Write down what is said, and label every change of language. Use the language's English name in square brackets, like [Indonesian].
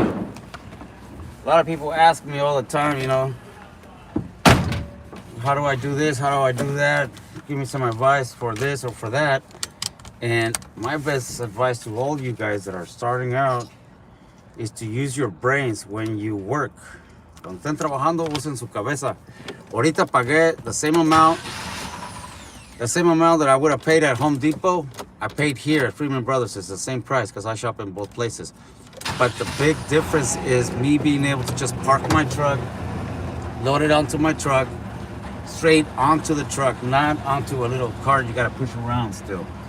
[English] A lot of people ask me all the time, you know, how do I do this? How do I do that? Give me some advice for this or for that. And my best advice to all you guys that are starting out is to use your brains when you work. [Spanish] Cuando estén trabajando, usen su cabeza. Ahorita pagué [English] the same amount that I would have paid at Home Depot. I paid here at Freeman Brothers. It's the same price because I shop in both places. But the big difference is me being able to just park my truck, load it onto my truck, straight onto the truck, not onto a little cart you gotta push around still.